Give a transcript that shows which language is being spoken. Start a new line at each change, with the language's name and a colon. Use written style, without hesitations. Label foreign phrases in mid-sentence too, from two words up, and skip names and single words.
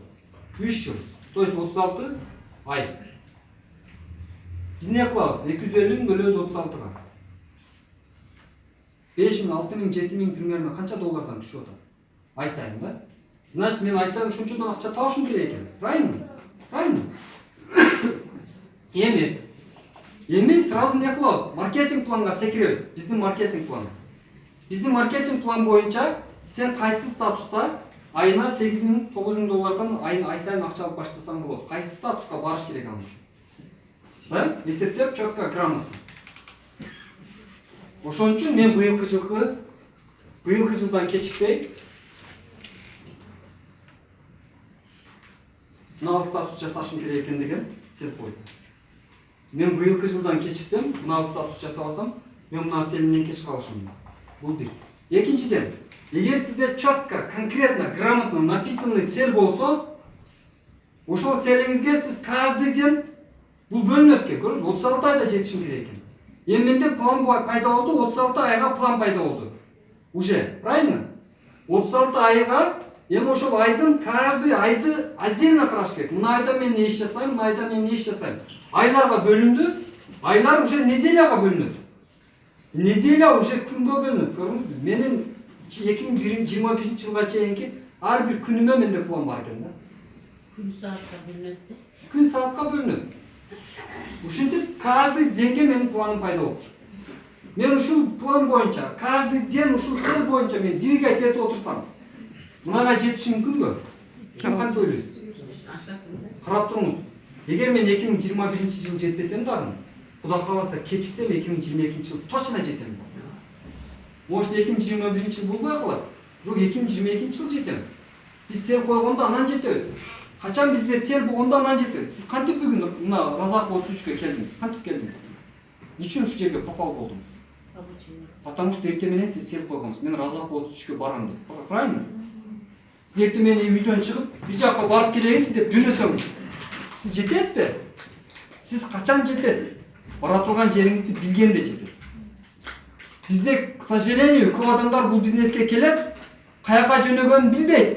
Kyrgyz: 3 жыл.
Russian: То есть
Kyrgyz: 36 ай. Биз не кылабыз? 250 000 бөлөбүз 36-га. 5 000, 6 000, 7 000 примерно канча доллардан түшүп атат? Ай сайын да? Значит, мен ай сайын ушунчадан акча табышым керек экен.
Russian: Правильно? Правильно?
Kyrgyz: Эми сразу не кылабыз? Маркетинг планга секиребиз. Биздин маркетинг план. Биздин маркетинг план боюнча сен кайсы статуста айына 8 000, 9 000 доллардан ай сайын акча алып баштасаң болот. Кайсы статуска барыш керек анын үчүн? Да? Эсептеп,
Russian: четко, грамотно.
Kyrgyz: Ошон үчүн мен быйылкы жылдан кечикпей мына статус жасашым керек экен деген цель койдум. Мен быйылкы жылдан кечиксем, мына статус жасабасам, мен мына целимден кеч калышым. Бул бир. Экинчиден, эгер сизде
Russian: четко, конкретно, грамотно написанный
Kyrgyz: цель болсо, ошол целиңизге сиз
Russian: каждый день
Kyrgyz: бул бөлүнөт экен. Көрдүңүзбү? 36 айда жетишим керек экен. Эми менде план пайда болду, 36 айга план пайда болду.
Russian: Уже, правильно?
Kyrgyz: 36 айга эми ошол айдын каждый айды отдельно караш керек. Мына айда мен не иш жасайм, мына айда мен не иш жасайм. Айларга бөлүндү. Айлар
Russian: уже неделяга
Kyrgyz: бөлүнөт.
Russian: Неделя уже
Kyrgyz: күнгө бөлүнөт. Көрдүңүзбү? Менин 2021 жылга чейинки ар бир күнүмө менде план бар экен да. Күн саатка бөлүнөт. Күн саатка бөлүнөт. Ушинтип
Russian: каждый деньге
Kyrgyz: менин планым пайда болчу. Мен ушул план боюнча
Russian: каждый день
Kyrgyz: ушул цель боюнча мен двигать этип отурсам, мынага жетишим мүмкүнбү? Ким кантип ойлойсуз? Карап туруңуз. Эгер мен 2021-жылы жетпесем дагы, Кудай кааласа кечиксем 2022-жылы точно жетем. Может 2021-жыл болбой калат, бирок 2022-жылы жетем. Биз цель койгондо анан жетебиз. Качан бизде цель болгондо анан жетебиз. Сиз кантип бүгүн мына Разак 33-кө келдиңиз? Кантип келдиңиз? Ничего ушул жерге попал болдуңуз?
Russian: Потому что
Kyrgyz: эртең менен сиз цель койгонсуз. Мен Разак 33-кө барам деп. Правильно? Сиз эртең менен үйдөн чыгып, бир жакка барып келейинчи деп жөнөсөңүз. Сиз жетесизби? Сиз качан жетесиз? Бара турган жериңизди билгенде жетесиз. Бизде,
Russian: к сожалению,
Kyrgyz: көп адамдар бул бизнеске келет, каяка жөнөгөнүн билбейт.